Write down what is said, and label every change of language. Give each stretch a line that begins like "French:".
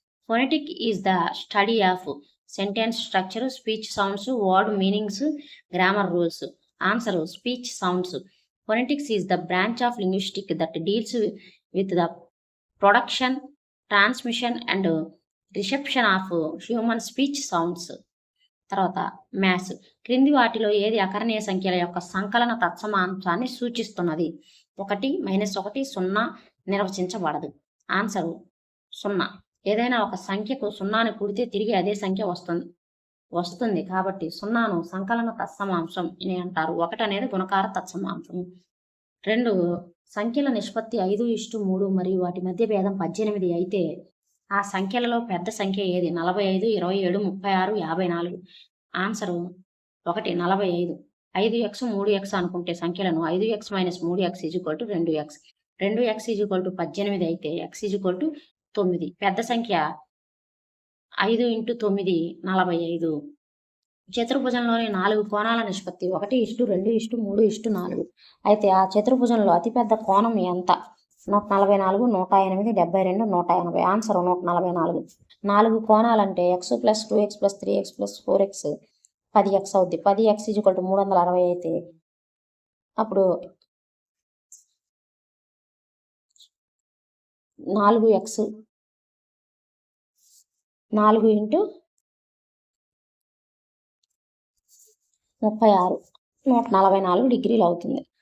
English: Phonetic is the study of sentence structure, speech sounds, word meanings, grammar rules. Answer speech sounds. Phonetics is the branch of linguistics that deals with the production, transmission and reception of human speech sounds.
Telugu: తర్వాత maths. క్రింది వాటిలో ఏది అకరణీయ సంఖ్యల యొక్క సంకలన తత్సమాంశాన్ని సూచిస్తున్నది? 1 -1 0 నిర్వచించబడదు. Answer 0. ఏదైనా ఒక సంఖ్యకు 0ని కూడితే తిరిగి అదే సంఖ్య వస్తుంది కాబట్టి 0ను సంకలన తత్సమాంశం అని అంటారు. 1 అనేది గుణకార తత్సమాంశం. 2 సంఖ్యల నిష్పత్తి 5:3 మరియు వాటి మధ్య భేదం 18 అయితే ఆ సంఖ్యలలో పెద్ద సంఖ్య ఏది? 45, 27, 36, 54. ఆన్సరు 1 45. 5x 3x అనుకుంటే సంఖ్యలను 5x - 3x = 2x. 2x = 18 అయితే x = 9. పెద్ద సంఖ్య 5 × 9 45. చతుర్భుజంలోని 4 కోణాల నిష్పత్తి 1:2:3:4 అయితే ఆ చతుర్భుజంలో అతిపెద్ద కోణం ఎంత? 144, 108, 72, 180. Answer 144. 4 కోణాలంటే x + 2x + 3x + 4x 10x అవుద్ది. 10x = 360 అయితే అప్పుడు 4x 4 × 36 144 డిగ్రీలు అవుతుంది.